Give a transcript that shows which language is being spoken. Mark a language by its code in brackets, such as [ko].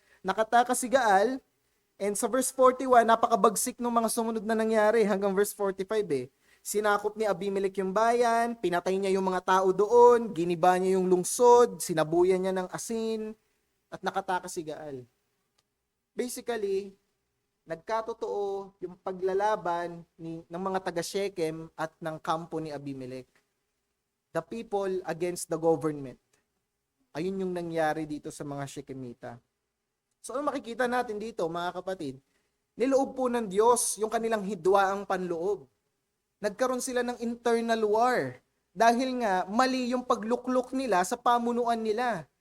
[tl] Nakatakas si Gaal, and sa verse 41, napakabagsik ng mga sumunod na nangyari hanggang verse 45 Sinakop ni Abimelech yung bayan, pinatay niya yung mga tao doon, giniba niya yung lungsod, sinabuyan niya ng asin, at nakatakas si Gaal. Basically, nagkatotoo yung paglalaban ng mga taga Shechem at ng kampo ni Abimelech. [en] The people against the government. [tl] Ayun yung nangyari dito sa mga Shechemita. So ano makikita natin dito mga kapatid? Niloob po ng Diyos yung kanilang hidwaang panloob. Nagkaroon sila ng [en] internal war. [tl] Dahil nga mali yung pagluklok nila sa pamunuan nila.